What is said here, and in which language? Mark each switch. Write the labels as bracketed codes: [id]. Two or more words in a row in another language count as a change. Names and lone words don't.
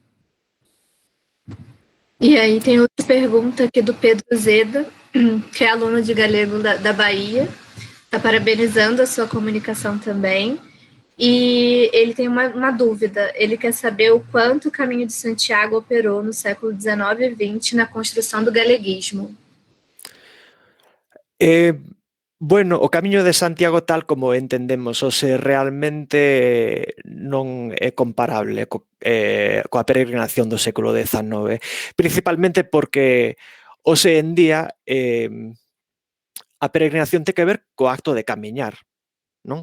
[pt] E aí tem outra pergunta aqui do Pedro Zeda, que é aluno de galego da Bahia, está parabenizando a sua comunicação também, e ele tem uma dúvida, ele quer saber o quanto o Caminho de Santiago operou no século XIX e XX na construção do galeguismo. [gl] Bueno, o Camiño de Santiago tal como entendemos, realmente non é comparable coa peregrinación do século XIX, principalmente porque en día a peregrinación ten que ver co acto de camiñar, non?